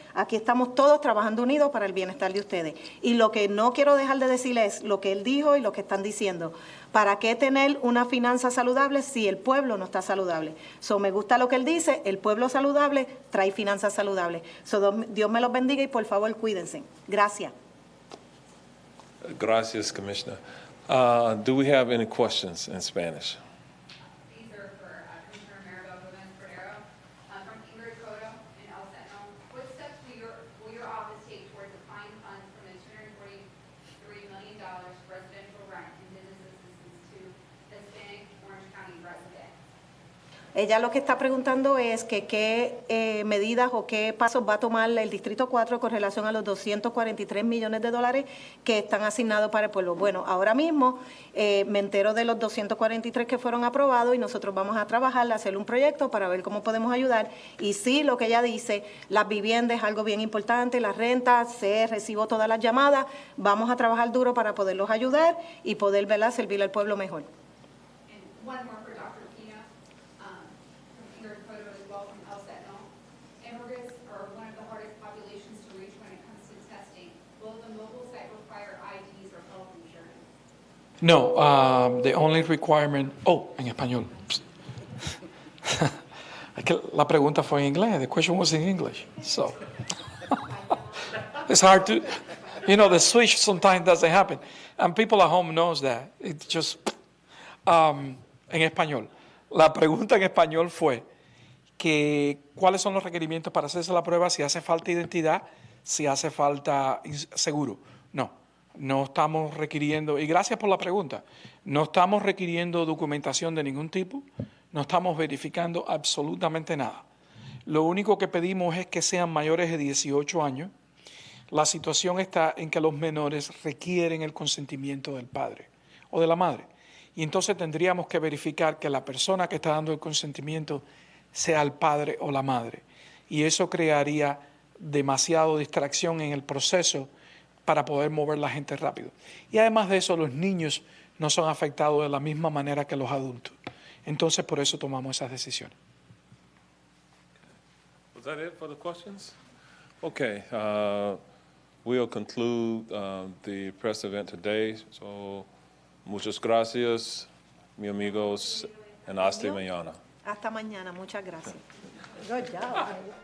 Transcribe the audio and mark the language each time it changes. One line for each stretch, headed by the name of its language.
Spanish: Aquí estamos todos trabajando unidos para el bienestar de ustedes. Y lo que no quiero dejar de decirles es lo que él dijo y lo que están diciendo. ¿Para qué tener una finanza saludable si el pueblo no está saludable? Me gusta lo que él dice: el pueblo saludable trae finanzas saludables. Dios me los bendiga y por favor cuídense. Gracias. Gracias, Commissioner.
English: Do we have any questions in Spanish? These are for Commissioner Maribel Gomez Cordero from Ingrid Coto in El Sentinel. What steps will your office take towards applying funds from the $243 million residential rent and business assistance to Hispanic Orange County residents?
Spanish: Ella lo que está preguntando es que qué medidas o qué pasos va a tomar el Distrito 4 con relación a los $243 millones que están asignados para el pueblo. Bueno, ahora mismo me entero de los 243 que fueron aprobados y nosotros vamos a trabajar, a hacer un proyecto para ver cómo podemos ayudar. Y sí, lo que ella dice, las viviendas es algo bien importante, las rentas, recibo todas las llamadas, vamos a trabajar duro para poderlos ayudar y poder, ¿verdad?, servir al pueblo mejor.
English: And one more for Dr. Pina, from Ingrid Coto as well from El Sentinel. Immigrants are one of the hardest populations to reach when it comes to testing. Will the mobile site require IDs or health insurance? No, the only requirement...
Spanish: en español. Es que la pregunta fue en inglés.
English: The question was in English. So, it's hard to... the switch sometimes doesn't happen. And people at home knows that. It's just...
Spanish: en español. La pregunta en español fue que cuáles son los requerimientos para hacerse la prueba, si hace falta identidad, si hace falta seguro. No estamos requiriendo, y gracias por la pregunta, no estamos requiriendo documentación de ningún tipo, no estamos verificando absolutamente nada. Lo único que pedimos es que sean mayores de 18 años. La situación está en que los menores requieren el consentimiento del padre o de la madre. Y entonces tendríamos que verificar que la persona que está dando el consentimiento sea el padre o la madre. Y eso crearía demasiada distracción en el proceso para poder mover la gente rápido. Y además de eso, los niños no son afectados de la misma manera que los adultos. Entonces, por eso tomamos esas decisiones.
English: Was that it for the questions? Okay, we'll conclude the press event today.
Spanish: So, muchas gracias, mi amigos, and hasta mañana. Hasta mañana. Muchas gracias.
English: Good job.